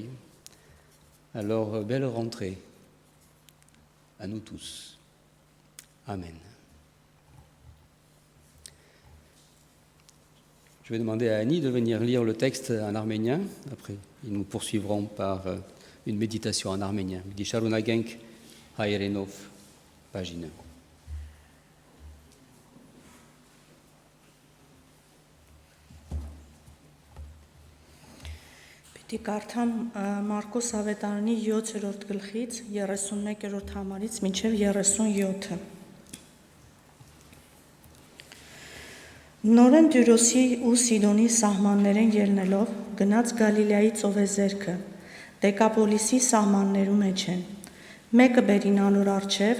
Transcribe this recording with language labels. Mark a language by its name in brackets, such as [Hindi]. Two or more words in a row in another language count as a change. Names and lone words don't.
[French] Alors, belle rentrée à nous tous. Amen. Je vais demander à Annie de venir lire le texte en arménien. Après, nous poursuivrons par une méditation en arménien. [Armenian] Դի շարունակենք հայերենով, pagine. Պիտի կարդամ Մարկոս ավետարանի 7-րդ գլխից 31-րդ համարից մինչև 37-ը։ Նորեն Տյուրոսի ու Սիդոնի սահմաններեն ելնելով գնաց Գալիլեայի ծովեզերքը, Դեկապոլիսի սահմաններու մեջ են։ Մեկը բերին անոր առջև,